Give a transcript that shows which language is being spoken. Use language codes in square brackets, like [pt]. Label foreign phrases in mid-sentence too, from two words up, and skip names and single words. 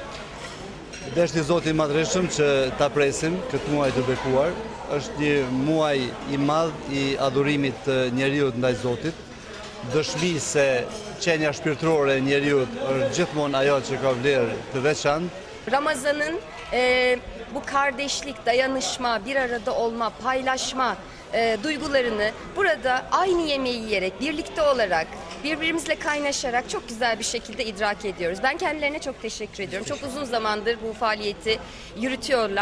[sq] Deshti Zoti I Madhreshëm që ta presim këtë muaj të bekuar, është një muaj I madh I adhurimit të njeriut ndaj Zotit, dëshmi se qenja shpirtërore e njeriut është gjithmonë ajo që ka vlerë të veçantë. [tr] Ramazan'ın bu kardeşlik, dayanışma, bir arada olma, paylaşma duygularını burada aynı yemeği yiyerek, birlikte olarak, birbirimizle kaynaşarak çok güzel bir şekilde idrak ediyoruz. Ben kendilerine çok teşekkür ediyorum. Çok uzun zamandır bu faaliyeti yürütüyorlar.